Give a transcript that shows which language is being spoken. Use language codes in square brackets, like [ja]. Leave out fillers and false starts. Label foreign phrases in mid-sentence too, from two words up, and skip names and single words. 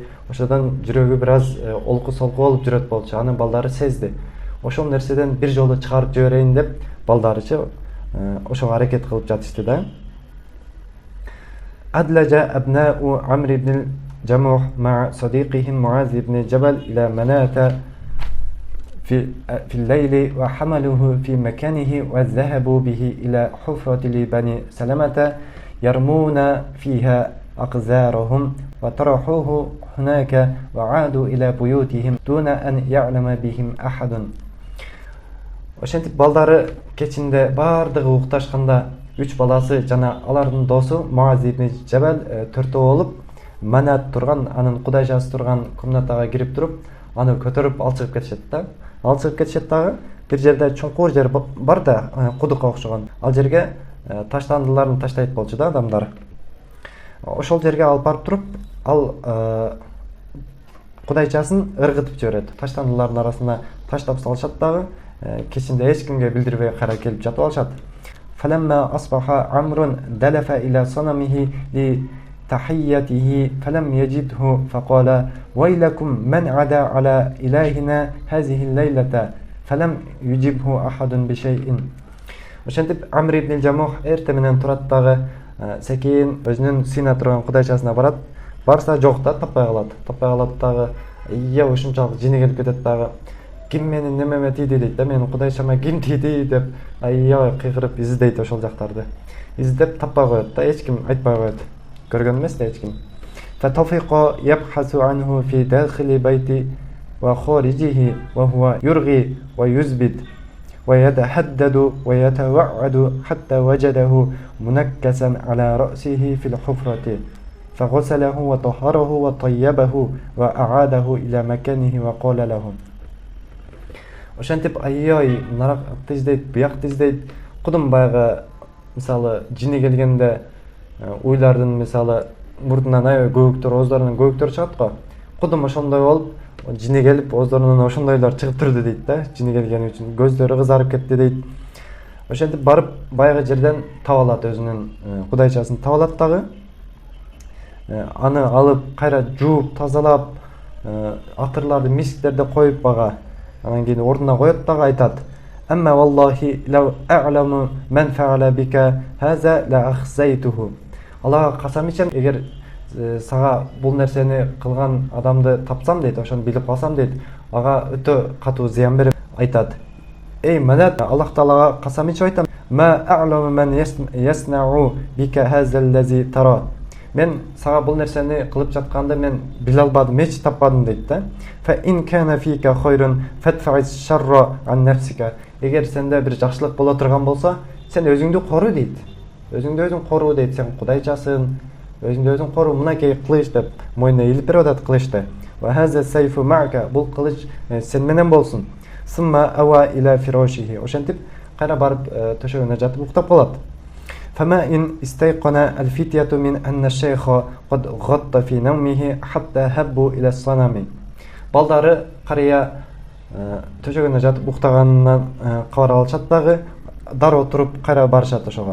[ky] Ошодон жүрөгү бир аз олку солку болуп жүрөт болчу. Анын балдары сезди. Ошол нерседен бир жолу чыгарып жиберейин деп балдарычы ошого аракет кылып жатышты да. [ar] أدلج أبناء عمرو بن الجموح مع صديقهم معاذ بن جبل إلى مناة في الليل وحملوه في مكانه وذهبوا به إلى حفرة لبني سلمة يرمون فيها أقذارهم وطرحوه هناك وعادوا إلى بيوتهم دون أن يعلم بهم أحد. [ky] Ошентип балдары кечинде бардыгы укташканда 3 баласы жана алардын досу Муаз ибн Жабал төртөө болуп Манат турган, анын кудайчасы турган комнатага кирип туруп, аны көтөрүп ал чыгып кетишет да. Ал чыгып кетишет дагы бир жерде чуңкур жер бар да, кудукка окшогон. Ал жерге таштандыларын таштайт болчу да адамдар. Ошол жерге алып барып туруп, ал кудайчасын ыргытып жиберет. Таштандылардын арасына таштап салышат дагы, кечинде эч кимге билдирбей кайра келип жатып алышат. [ar] فلما أصبح عمرو دلف إلى صنمه تحيته فلم يجده فقال ويلكم من عدا على إلهنا هذه الليلة فلم يجبه أحد بشيء. [ky] Ошентип Амр ибн Жамух эрте менен турат дагы, секейин өзүнүн сыйна турган кудайчасына барат. Барса жок да, таппай калат дагы. Ушунчалык жини келип кетет дагы. Ким менин немеме тийди дейт да, менин кудайчама ким тийди деп аябай кыйкырып издейт ошол жактарды. Издеп таппай коет да, эч ким айтпай коет. Көргөн эмес да эч ким. [ar] فتفق يبحث عنه في داخل بيت وخارجه وهو يرغي ويزبد ويتحدد ويتوعد حتى وجده منكسا على رأسه في الحفرة فغسله وطهره وطيبه وأعاده إلى مكانه وقال له. [ky] Ошентип аябай наракты издейт, буякты издейт. Кудум баягы мисалы жини келгенде уйлардын мисалы мурдунан аябай көбүктөр, ооздарынан көбүктөр чыгат го. Кудум ошондой болуп, жини келип ооздарынан ошондойлор чыгып турду дейт да, жини келгени үчүн. Көздөрү кызарып кетти дейт. Ошентип барып баягы жерден таап алат, өзүнүн кудайчасын таап алат дагы. Аны алып кайра жууп, тазалап, атырларды, мисктерди коюп бага, анан кийин ордуна коет дагы, айтат. [ar] أما والله لو أعلم من فعل بك هذا لأخزيته. [ky] Аллага касам ичем, эгер сага бул нерсени кылган адамды тапсам дейт, ошону билип алсам дейт, ага өтө катуу зыян берип айтат. Эй Манат, Аллах Таалага касам ичип айтам. [ar] ما أعلم من يصنع بك هذا الذي ترى. [ky] Мен сага бул нерсени кылып жатканды мен биле албадым, эч таппадым дейт да. [ar] فإن كان فيك خير فادفع الشر عن نفسك. [ky] Эгер сенде бир жакшылык боло турган болсо, сен өзүңдү кору дейт. Өзүңдү өзүң кору дейт. Сен кудайчасың, өзүңдү өзүң кору, мынакей кылыч деп мойнуна илип берип атат кылычты. [ar] وهذا السيف معك. [ky] Бул кылыч сен менен болсун. [ar] ثم أوى إلى فراشه. [ky] Ошентип кайра барып төшөгүнө жатып уктап калат. [ar] فما إن استيقن الفتية من أن الشيخ قد غط في نومه حتى هبوا إلى الصنم. [ky] Балдары карыя төшөгүнө жатып уктаганынан кабар алышат дагы, дароо туруп кайра барышат ошого.